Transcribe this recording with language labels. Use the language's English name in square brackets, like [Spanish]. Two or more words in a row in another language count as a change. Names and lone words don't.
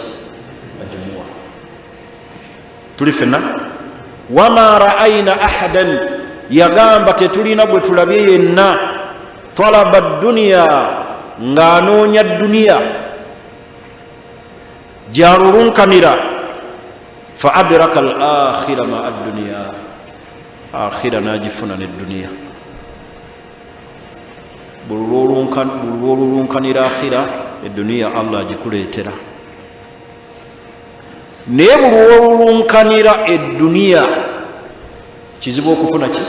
[Ganda] Agimuwa. Tuli fenna [Arabic] وما رأينا أحدا, [Ganda] yagamba tetulina bwe tulabye yenna [Arabic] طلب دنيا, [Ganda] ng'anoonya duniya gyalulunkanira, [Arabic] فأدرك الآخرة مع الدنيا, [Ganda] akhira n'agifuna n'edduniya. Buli lwolulunkanira akhira, edduniya Allah agikuleetera. Naye buli lwolulunkanira edduniya, kizibu okufuna ki?